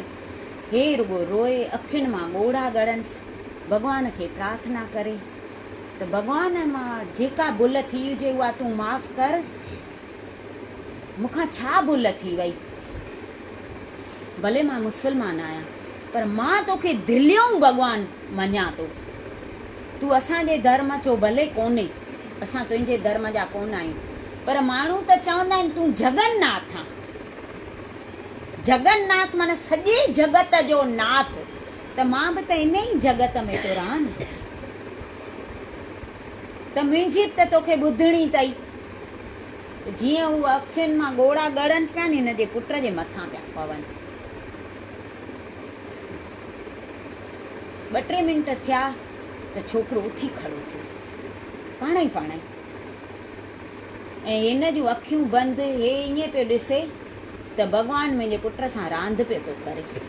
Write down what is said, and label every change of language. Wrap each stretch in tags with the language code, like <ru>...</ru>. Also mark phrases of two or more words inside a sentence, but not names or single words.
<sd>हे रुगो रोए, अखियुनि मां ॻोढ़ा ॻड़न्सि, भॻवान खे प्रार्थना करे त भॻवान मां जेका भुल थी हुजे उहा तूं माफ़ कर, मूंखां छा भुल थी वई। भले मां मुस्लमान आहियां पर मां तोखे दिलियों भॻवान मञां थो। तूं असांजे धर्म जो भले कोन्हे, असां तुंहिंजे धर्म जा कोन आहियूं, पर माण्हू त चवंदा आहिनि तूं जगन्नाथ आहे। जगन्नाथ माना सॼे जगत जो नाथ, त मां बि त इन ई जगत में थो रहां न, त मुंहिंजी बि त तोखे ॿुधणी अथई। जीअं हू अखियुनि मां ॻोड़ा ॻड़न्स पिया न, हिन जे पुट जे मथां पिया पवनि। 2-3 मिंट थिया त छोकिरो उथी खड़ो थियो पाण ई, ऐं हिन जूं अखियूं बंदि, हे ईअं पियो ॾिसे त भॻवानु मुंहिंजे पुट सां रांदि पियो थो करे।</sd>